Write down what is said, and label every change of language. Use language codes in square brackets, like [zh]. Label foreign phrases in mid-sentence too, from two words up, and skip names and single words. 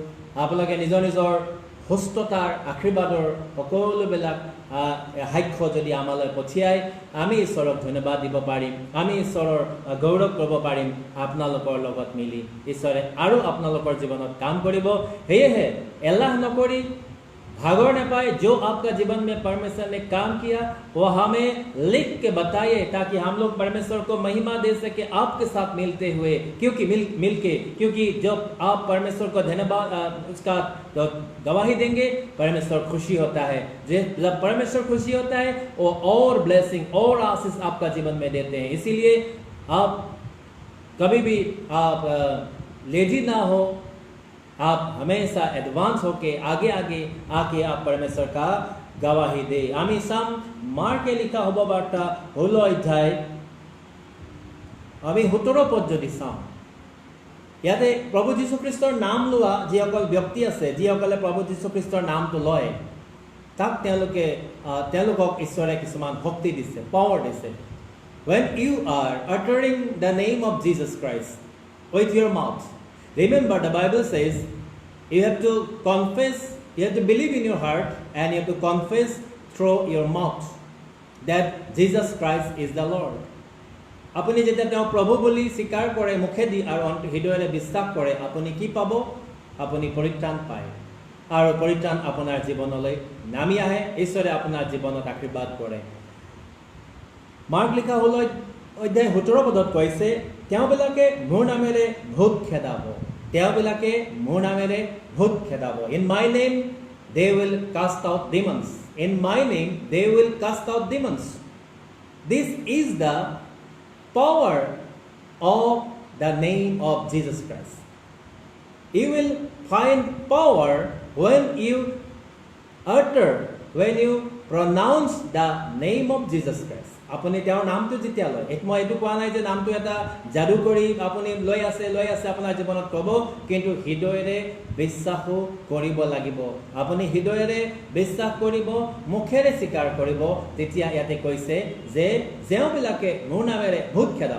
[as] আপোনালোকে নিজৰ নিজৰ সুস্থতাৰ আশীৰ্বাদৰ সকলোবিলাক সাক্ষ্য যদি আমালৈ পঠিয়াই, আমি ঈশ্বৰক ধন্যবাদ দিব পাৰিম, আমি ঈশ্বৰৰ গৌৰৱ কৰিব পাৰিম। আপোনালোকৰ লগত মিলি ঈশ্বৰে আৰু আপোনালোকৰ জীৱনত কাম কৰিব। সেয়েহে এলাহ নকৰি, ভাগৰ নাপাই, [hi] जो आपका जीवन में परमेश्वर ने काम किया वो हमें लिख के बताइए, ताकि हम लोग परमेश्वर को महिमा दे सके आपके साथ मिलते हुए, क्योंकि मिलके क्योंकि जब आप परमेश्वर को धन्यवाद उसका तो गवाही देंगे, परमेश्वर खुशी होता है। जब परमेश्वर खुशी होता है वो और ब्लेसिंग और आशीष आपका जीवन में देते हैं। इसीलिए आप कभी भी आप लेजी ना हो, आप हमेशा एडवांस होके आगे आगे आके आप परमेश्वर का गवाही दे। [as] আমি চাম মাৰ্কে লিখা শুভ বাৰ্তা 16 অধ্যায় আমি 17 পদ যদি চাওঁ, ইয়াতে প্ৰভু যীশুখ্ৰীষ্টৰ নাম লোৱা যিসকল ব্যক্তি আছে, যিসকলে প্ৰভু যীশুখ্ৰীষ্টৰ নামটো লয়, তাক তেওঁলোকক ঈশ্বৰে কিছুমান শক্তি দিছে, পাৱাৰ দিছে। [en] When you are uttering the name of Jesus Christ with your mouth, remember the Bible says you have to confess, you have to believe in your heart, and you have to confess through your mouth that Jesus Christ is the Lord. [as] আপুনি যেতিয়া তেওঁ প্ৰভু বুলি স্বীকাৰ কৰে মুখেদি আৰু হৃদয়েৰে বিশ্বাস কৰে, আপুনি কি পাব? আপুনি পৰিত্ৰাণ পায়, আৰু পৰিত্ৰাণ আপোনাৰ জীৱনলৈ নামি আহে। ঈশ্বৰে আপোনাৰ জীৱনত আশীৰ্বাদ কৰে। মাৰ্ক লিখা 16 অধ্যায় 17 পদত কৈছে, তেওঁবিলাকে মোৰ নামেৰে ভূত খেদাব, তেওঁবিলাকে মোৰ নামেৰে ভূত খেদাব। [en] In my name they will cast out demons. In my name they will cast out demons. This is the power of the name of Jesus Christ. You will find power when you utter, when you pronounce the name of Jesus Christ. [as] আপুনি তেওঁৰ নামটো যেতিয়া লয়, মই এইটো কোৱা নাই যে নামটো এটা যাদু কৰি আপুনি লৈ আছে আপোনাৰ জীৱনত ক'ব, কিন্তু হৃদয়েৰে বিশ্বাসো কৰিব লাগিব। আপুনি হৃদয়েৰে বিশ্বাস কৰিব, মুখেৰে স্বীকাৰ কৰিব, তেতিয়া ইয়াতে কৈছে যে ଯେଉঁবিলাকে মোৰ নামেৰে ভূত খেদাব।